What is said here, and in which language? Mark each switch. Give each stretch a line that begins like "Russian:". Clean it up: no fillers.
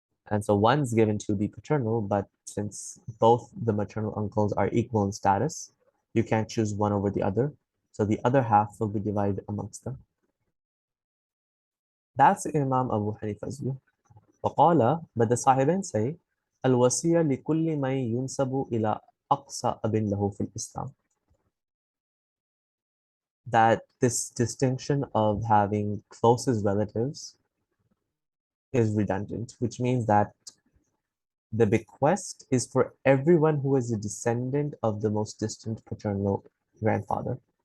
English: And so one's given to the paternal, but since both the maternal uncles are equal in status, you can't choose one over the other. So the other half will be divided amongst them. That's Imam Abu Hanifa's view.
Arabic: وقال,
English: but the Sahibain say,
Arabic: الوصية لكل من ينسب إلى أقصى أب له في الإسلام.
English: That this distinction of having closest relatives is redundant, which means that The bequest is for everyone who is a descendant of the most distant paternal grandfather.